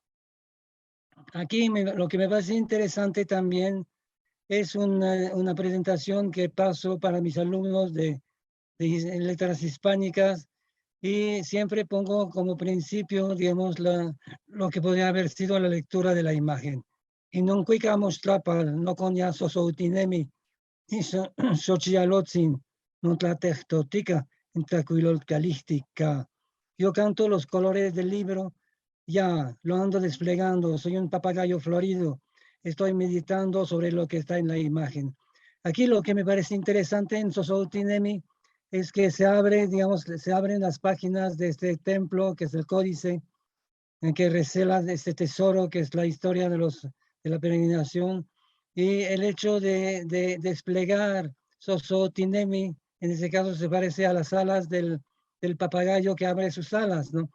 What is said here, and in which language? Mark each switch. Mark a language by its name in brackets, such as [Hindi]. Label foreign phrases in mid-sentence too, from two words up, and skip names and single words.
[Spanish] Aquí lo que me parece interesante también es una presentación que paso para mis alumnos de letras hispánicas y siempre pongo como principio, digamos, lo que podría haber sido la lectura de la imagen. [Nahuatl languages] Y non cuica mostrapal, no conia sosoutinemi, y socialotzin, non la tehtotica, intracuilol calística. [Spanish] Yo canto los colores del libro, ya lo ando desplegando, soy un papagayo florido, estoy meditando sobre lo que está en la imagen. Aquí lo que me parece interesante en Sosoutinemi es que se abre, digamos, se abren las páginas de este templo, que es el códice, en que recela este tesoro, que es la historia de la peregrinación, y el hecho de desplegar Sosoutinemi, en ese caso se parece a las alas del papagayo que abre sus alas, ¿no?